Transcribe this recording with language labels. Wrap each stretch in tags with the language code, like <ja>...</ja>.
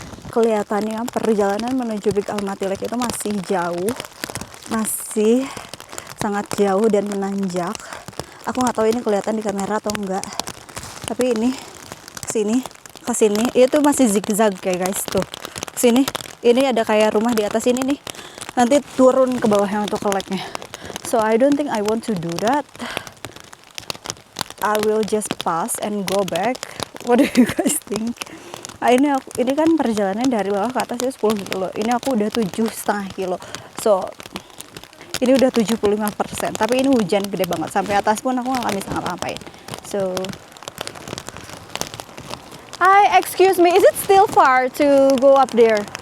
<id>Kelihatannya perjalanan menuju Big Almaty Lake itu masih jauh, masih sangat jauh dan menanjak. Aku nggak tahu ini kelihatan di kamera atau enggak, tapi ini ke sini itu masih zigzag kayak guys tuh. Sini ini ada kayak rumah di atas ini nih, nanti turun ke bawahnya untuk ke lake-nya.</id> <en>So I don't think I want to do that. I will just pass and go back. What do you guys think?</en> <id>Ini kan perjalanan dari bawah ke atas itu 10 kilo. Ini aku udah 7,5 kilo. So ini udah 75%. Tapi ini hujan gede banget. Sampai atas pun aku nggak bisa ngapa-ngapain.</id> <en>So excuse me, is it still far to go up there?</en>